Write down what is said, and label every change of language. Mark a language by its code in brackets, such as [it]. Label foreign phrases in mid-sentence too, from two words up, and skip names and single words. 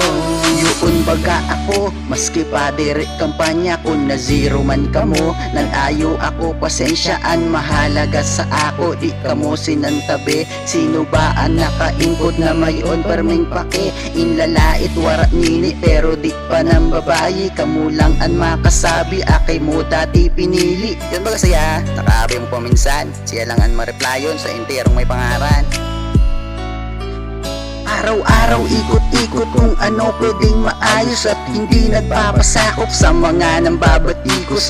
[bik] Yun baga ako, maski pa diri kampanya. Kung na zero man kamo, nanayo ako pasensyaan. Mahalaga sa ako, di kamo sinantabi. Sino ba ang nakaingkod na mayon perming pake? Inlalait warat nini pero di pa ng babayi. Kamu lang ang makasabi, akay mo dati pinili. Yun baga saya, nakabi mo paminsan. Siya lang ang mareplyon sa enterong may pangaran. [tl] Araw-araw ikot-ikot kung ano pwedeng maayos at hindi nagpapasakop sa mga nambabatikos.